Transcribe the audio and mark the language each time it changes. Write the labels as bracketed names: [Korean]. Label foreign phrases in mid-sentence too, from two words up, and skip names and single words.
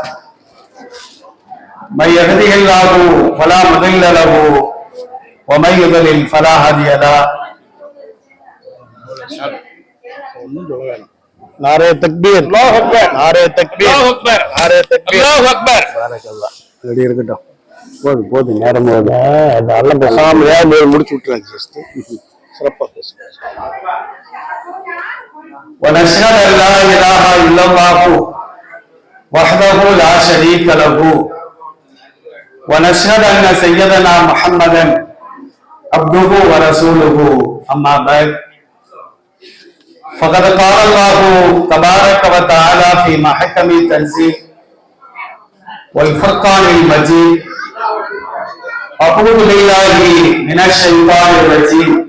[Arabic] من يهده الله فلا مضل له ومن يضلل فلا هادي له. [Urdu] نعرۂ تکبیر, [Arabic] الله أكبر, [Urdu] نعرۂ تکبیر, [Arabic] الله أكبر, [Urdu] نعرۂ تکبیر, [Arabic] الله أكبر. Barakallah. [Tamil] ரெடி இருக்கட்டும். போதும் நேரம் போகுது. அதெல்லாம் பேசாம ஏன் முடிச்சு விட்டுறாங்க ஜஸ்ட். சிறப்பா பேசுங்க. [Arabic] ونشهد أن لا إله إلا الله وحده لا شريك له ونشهد أن سيدنا محمدا عبده ورسوله. أما بعد فقد قال الله تبارك وتعالى في محكم التنزيل والفرقان المجيد: أعوذ بالله من الشيطان الرجيم.